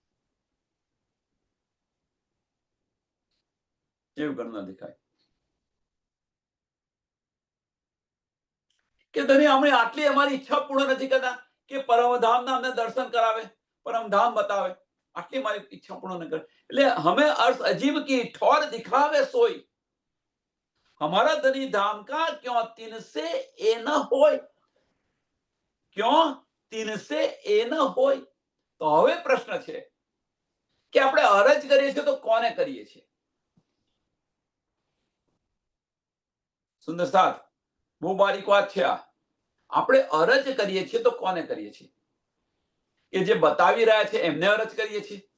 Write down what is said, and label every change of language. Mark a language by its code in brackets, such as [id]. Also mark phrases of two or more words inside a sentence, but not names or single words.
[gu] એવું ઘણા દેખાય કે ધની અમે આટલી અમારી ઈચ્છા પૂર્ણ નથી કરતા કે પરમધામના અમને દર્શન કરાવે, પરમધામ બતાવે. આટલી મારી ઈચ્છા પૂર્ણ ન કરે એટલે [hi] हमें अर्थ अजीब की ठौर दिखावे सोई, हमारा धनी धाम का क्यों तीन से ए न होय, क्यों तीन से ए न होय. [gu] તો હવે પ્રશ્ન છે કે આપણે અરજ કરીએ છીએ તો કોને કરીએ છીએ? સુંદર 7, બહુ બારીક વાત છે આ. આપણે અરજ કરીએ છીએ તો કોને કરીએ છીએ? કે જે બતાવી રહ્યા છે એમને અરજ કરીએ છીએ?